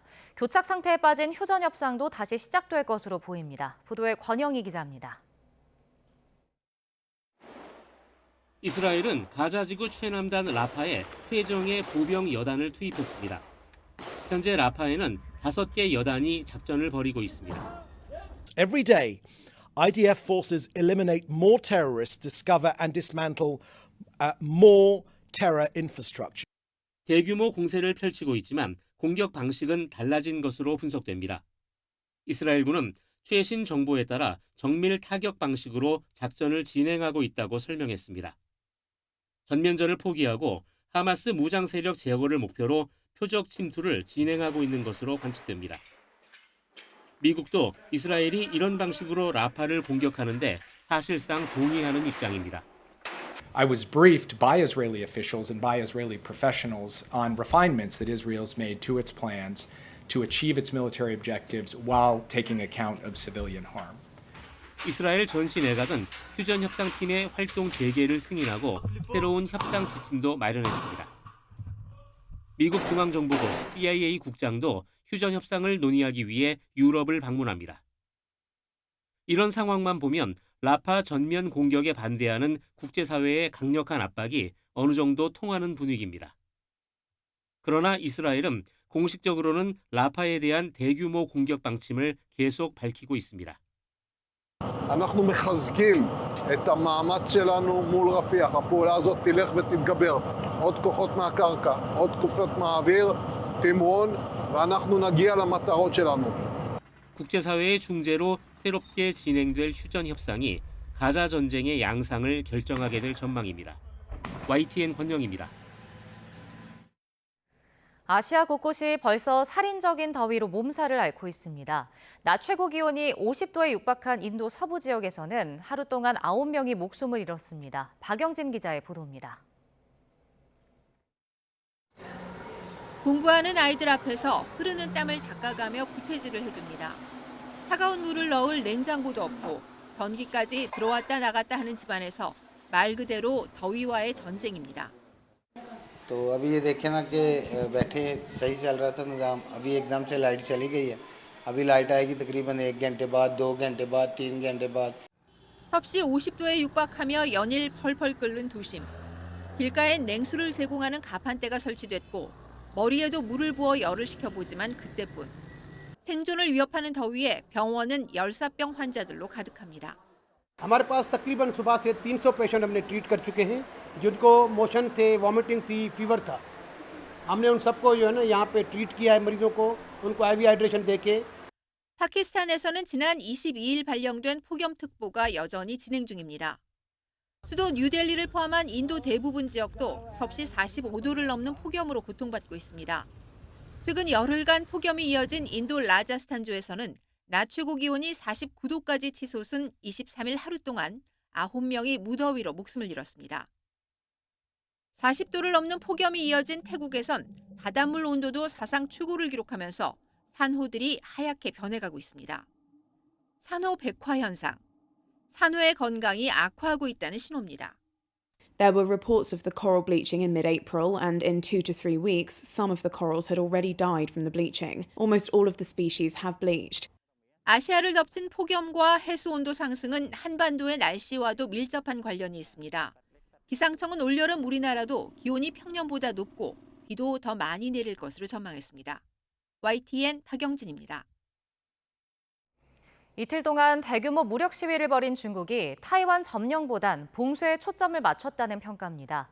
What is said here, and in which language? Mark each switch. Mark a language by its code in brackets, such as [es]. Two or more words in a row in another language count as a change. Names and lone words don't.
[ko] 교착 상태에 빠진 휴전 협상도 다시 시작될 것으로 보입니다. 보도에 권영희 기자입니다. 이스라엘은 가자지구 최남단 라파에 최정예 보병 여단을 투입했습니다. 현재 라파에는 5개 여단이 작전을 벌이고 있습니다. [en] Every day, IDF forces eliminate more terrorists, discover and dismantle more terror infrastructure. [ko] 대규모 공세를 펼치고 있지만 공격 방식은 달라진 것으로 분석됩니다. 이스라엘군은 최신 정보에 따라 정밀 타격 방식으로 작전을 진행하고 있다고 설명했습니다. 전면전을 포기하고 하마스 무장 세력 제거를 목표로 표적 침투를 진행하고 있는 것으로 관측됩니다. 미국도 이스라엘이 이런 방식으로 라파를 공격하는데 사실상 동의하는 입장입니다. [en] I was briefed by Israeli officials and by Israeli professionals on refinements that Israel's made to its plans to achieve its military objectives while taking account of civilian harm. [ko] 이스라엘 전시 내각은 휴전 협상팀의 활동 재개를 승인하고 새로운 협상 지침도 마련했습니다. 미국 중앙정보국 CIA 국장도 휴전 협상을 논의하기 위해 유럽을 방문합니다. 이런 상황만 보면 라파 전면 공격에 반대하는 국제사회의 강력한 압박이 어느 정도 통하는 분위기입니다. 그러나 이스라엘은 공식적으로는 라파에 대한 대규모 공격 방침을 계속 밝히고 있습니다. [he] אנחנו מחזקים את המאמץ שלנו מול רפיח. הפעולה הזאת תלך ותתגבר. עוד כוחות מהקרקע, עוד כוחות מהאוויר, תמרון, ואנחנו נגיע למטרות שלנו. [ko] 국제사회의 중재로 새롭게 진행될 휴전 협상이 가자 전쟁의 양상을 결정하게 될 전망입니다. YTN 권영입니다. 아시아 곳곳이 벌써 살인적인 더위로 몸살을 앓고 있습니다. 낮 최고 기온이 50도에 육박한 인도 서부 지역에서는 하루 동안 9명이 목숨을 잃었습니다. 박영진 기자의 보도입니다. 공부하는 아이들 앞에서 흐르는 땀을 닦아가며 부채질을 해줍니다. 차가운 물을 넣을 냉장고도 없고 전기까지 들어왔다 나갔다 하는 집안에서 말 그대로 더위와의 전쟁입니다. [hi] तो अभी ये देखें ना कि बैठे सही चल रहा था निज़ाम, अभी एकदम से लाइट चली गई है। अभी लाइट आएगी तकरीबन 1 घंटे बाद, 2 घंटे बाद, 3 घंटे बाद। [ko] 섭씨 50도에 육박하며 연일 펄펄 끓는 도심. 길가엔 냉수를 제공하는 가판대가 설치됐고 머리에도 물을 부어 열을 식혀보지만 그때뿐. 생존을 위협하는 더위에 병원은 열사병 환자들로 가득합니다. [hi] हमारे पास तकरीबन सुबह से 300 पेशेंट हमने ट्रीट कर चुके हैं जिनको मोशन थे, वॉमिटिंग थी, फीवर था। हमने उन सबको जो है ना यहाँ पे ट्रीट किया है मरीजों को, उनको IV हाइड्रेशन देके। [ko] 파키스탄에서는 지난 22일 발령된 폭염특보가 여전히 진행 중입니다. 수도 뉴델리를 포함한 인도 대부분 지역도 섭씨 45도를 넘는 폭염으로 고통받고 있습니다. 최근 열흘간 폭염이 이어진 인도 라자스탄주에서는 낮 최고 기온이 49도까지 치솟은 23일 하루 동안 9명이 무더위로 목숨을 잃었습니다. 40도를 넘는 폭염이 이어진 태국에선 바닷물 온도도 사상 최고를 기록하면서 산호들이 하얗게 변해가고 있습니다. 산호 백화 현상. 산호의 건강이 악화하고 있다는 신호입니다. [en] There were reports of the coral bleaching in mid-April, and in 2 to 3 weeks, some of the corals had already died from the bleaching. Almost all of the species have bleached. [ko] 아시아를 덮친 폭염과 해수 온도 상승은 한반도의 날씨와도 밀접한 관련이 있습니다. 기상청은 올여름 우리나라도 기온이 평년보다 높고 비도 더 많이 내릴 것으로 전망했습니다. YTN 박영진입니다. 이틀 동안 대규모 무력 시위를 벌인 중국이 타이완 점령보단 봉쇄에 초점을 맞췄다는 평가입니다.